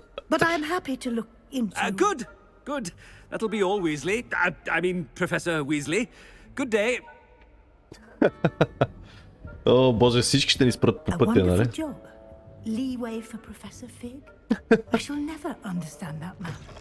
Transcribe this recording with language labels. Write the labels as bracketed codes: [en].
[en] But I'm happy to look into... Good. That'll be all, Weasley. I mean, Professor Weasley. Good day. [bg] О, боже, всички ще ни спрат по пътя, нали? [en] job. Leeway for Professor Fig. I shall never understand that man.